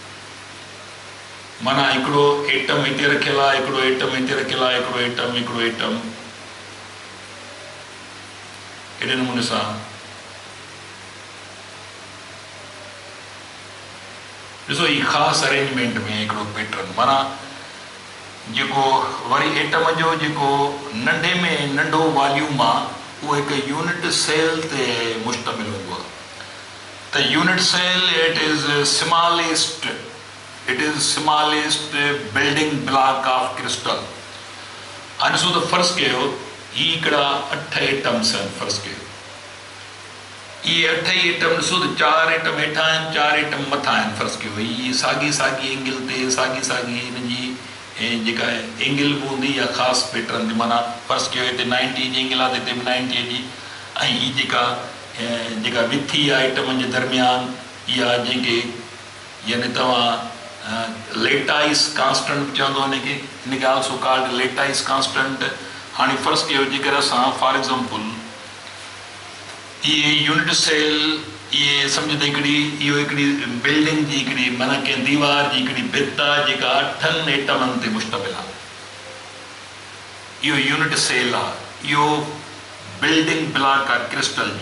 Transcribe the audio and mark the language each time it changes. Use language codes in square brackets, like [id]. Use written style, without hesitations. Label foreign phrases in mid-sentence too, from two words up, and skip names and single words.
[sd] माना हिकिड़ो एटम हिते रखियल आहे, हिकिड़ो एटम हिते रखियल आहे, हिकिड़ो एटम अहिड़े नमूने सां ॾिसो हीउ ख़ासि अरेंजमेंट में हिकिड़ो पैटर्न. माना जेको वरी एटम जो जेको नंढे में नंढो वॉल्यूम आहे उहो हिकु [en] unit cell [sd] ते मुश्तमिल हूंदो आहे. [en] त unit cell it is smallest building block of crystal. [sd] हाणे ॾिसो त फ़र्ज़ु कयो हीअ हिकिड़ा 8 एटम्स आहिनि. फ़र्ज़ु कयो इहे 8 ई एटम ॾिसो त 4 एटम हेठां आहिनि, 4 एटम मथां आहिनि. फ़र्ज़ु कयो हीअ साॻी एंगल ते साॻी हिन जी जेका एंगल बि हूंदी या ख़ासि पैटर्न जी. माना फ़र्ज़ु कयो हिते 90 जी एंगल आहे त हिते बि 90 जी. ऐं हीअ जेका विथी आहे एटमनि जे दरमियान इहा जंहिंखे यानी तव्हां [en] lattice constant [sd] चवंदो हिनखे [en] also called lattice constant. [sd] हाणे फ़र्ज़ु कयो जेकर असां [en] for example [sd] इहे [en] unit cell [sd] इहे सम्झ त इहो हिकिड़ी बिल्डिंग जी हिकिड़ी माना कंहिं दीवार जी हिकिड़ी भित आहे जेका 8 एटमनि ते मुश्तमिल आहे. इहो [en] unit cell [sd] आहे, इहो [en] building block [sd] आहे क्रिस्टल जो.